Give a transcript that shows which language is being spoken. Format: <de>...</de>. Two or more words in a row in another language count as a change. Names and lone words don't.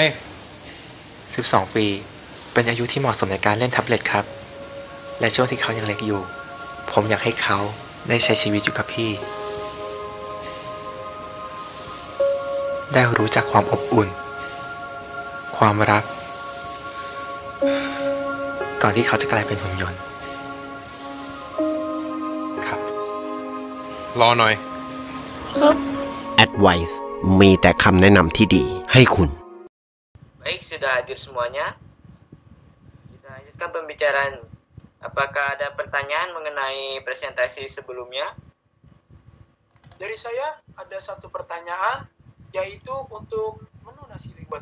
<th>12 ปี เป็นอายุที่เหมาะสมในการเล่นแท็บเล็ตครับ และช่วงที่เขายังเล็กอยู่ ผมอยากให้เขาได้ใช้ชีวิตอยู่กับพี่ ได้รู้จักความอบอุ่น ความรัก ก่อนที่เขาจะกลายเป็นหุ่นยนต์ ครับ รอหน่อย Advice มีแต่คำแนะนำที่ดีให้คุณ</th> <id>Baik, sudah hadir semuanya. Kita lanjutkan pembicaraan. Apakah ada pertanyaan mengenai presentasi sebelumnya? Dari saya ada satu pertanyaan, yaitu untuk menu nasi liwet.</id>